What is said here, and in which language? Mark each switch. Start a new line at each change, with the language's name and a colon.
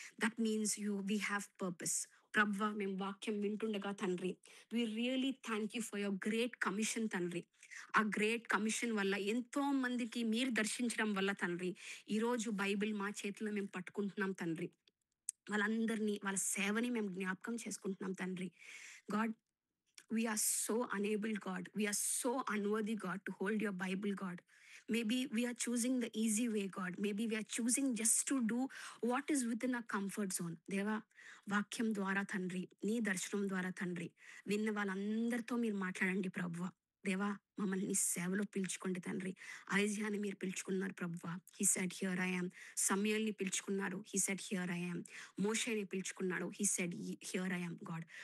English: That means we have purpose.
Telugu: ప్రభువా, మేము వాక్యం వింటుండగా తండ్రి,
English: We really thank you for your great commission తండ్రి.
Telugu: ఆ గ్రేట్ కమిషన్ వల్ల ఎంతో మందికి మీరు దర్శించడం వల్ల తండ్రి, ఈరోజు బైబిల్ మా చేతిలో మేము పట్టుకుంటున్నాం తండ్రి. వాళ్ళందరినీ, వాళ్ళ సేవని మేము జ్ఞాపకం చేసుకుంటున్నాం తండ్రి.
English: God, we are so unable, God. We are so unworthy, God, to hold your Bible, God. Maybe we are choosing the easy way, God. Maybe we are choosing just to do what is within our comfort zone.
Telugu: దేవా, వాక్యం ద్వారా తండ్రి, నీ దర్శనం ద్వారా తండ్రి, విన్న వాళ్ళందరితో మీరు మాట్లాడండి ప్రభువా. దేవా, మమ్మల్ని నీ సేవలో పిలుచుకోండి తండ్రి. ఐజియాని మీరు పిలుచుకున్నారు ప్రభువా.
English: He said here I am.
Telugu: సమయల్ని పిలుచుకున్నారు.
English: He said here I am.
Telugu: మోషేని పిలుచుకున్నాడు.
English: He said here I am God.